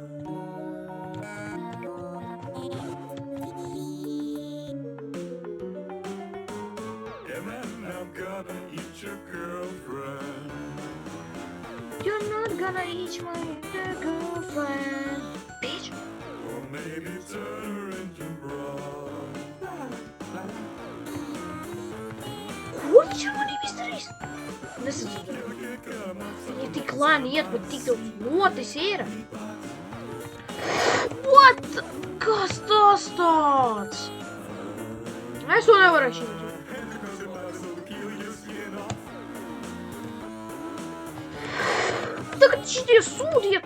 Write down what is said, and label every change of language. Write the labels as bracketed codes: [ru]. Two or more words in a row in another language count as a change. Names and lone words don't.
[en] Gonna eat your girlfriend. You're not gonna eat my girlfriend, bitch. Or maybe turn her into broth. [lv] Ko viņš ar manīm izdarīs? Nesadzirdēju. Viņa tik lēni iet, bet tik daudz notis ir. What? Kas tas tāds? Es to nevarēšu izdarīt. Tagad šitie sūdi iet.